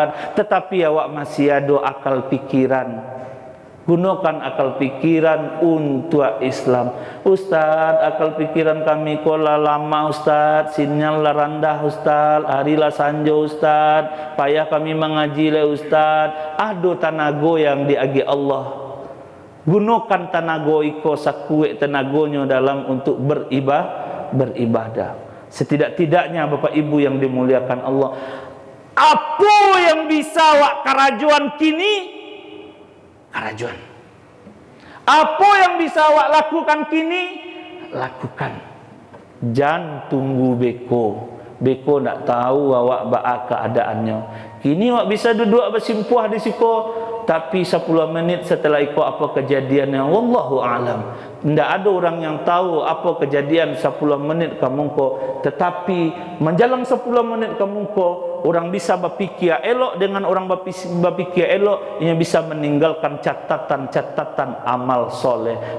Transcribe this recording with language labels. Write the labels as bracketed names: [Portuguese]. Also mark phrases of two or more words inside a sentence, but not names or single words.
[Indonesian] Tetapi awak masih ada akal pikiran, gunakan akal pikiran untuk Islam. [Minangkabau] Ustaz, akal pikiran kami kola lama Ustaz, sinyal lah rendah Ustaz, harilah sanjo Ustaz, payah kami mengaji lah Ustaz. [Indonesian] Ada tenaga yang diagi Allah. [Minangkabau] Gunakan tenaga iko sakuek tenagonya dalam untuk beribadah. [Indonesian] Setidak-tidaknya Bapak Ibu yang dimuliakan Allah, apa yang bisa wak kerajuan kini? Kerajuan. Apa yang bisa wak lakukan kini? Lakukan. Jangan tunggu beko. [Minangkabau] Beko nak tahu awak baa keadaannya. Kini wak bisa duduk bersimpuh di siko, [Indonesian] tapi 10 menit setelah itu apa kejadiannya, [Arabic] wallahu a'lam. [Indonesian] Tidak ada orang yang tahu apa kejadian 10 menit kamu ko. Tetapi menjelang 10 menit kamu ko, orang bisa berpikir elok dengan orang berpikir elok, ia bisa meninggalkan catatan-catatan amal soleh.